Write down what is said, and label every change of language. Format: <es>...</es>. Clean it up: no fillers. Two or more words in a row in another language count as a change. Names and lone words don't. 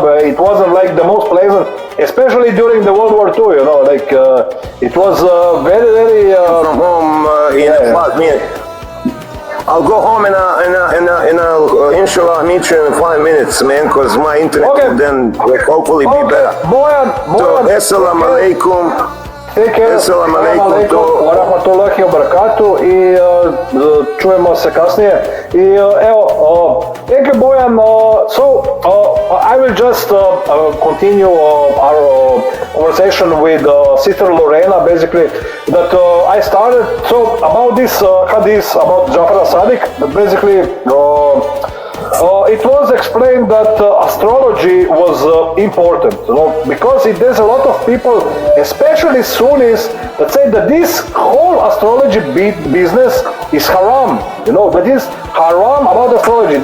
<en>It wasn't like the most pleasant, especially during the World War II, you know, like it was very. From home in a flat minute. I'll go home and I'll inshallah meet you in 5 minutes, man, because my internet will then hopefully be better. Boyan. So,</en> <ar>السلام عليكم. السلام عليكم ورحمة الله وبركاته</ar> <bs>i čujemo se kasnije. I evo, Boyan,</bs> <en>so I will just continue our conversation with Sister Lorena, basically, that I started. So about this hadith about Jafar Sadiq, basically it was explained that astrology was important, you know, because there's a lot of people, especially Sunnis, that say that this whole astrology business is haram, you know, that is haram about astrology.</en>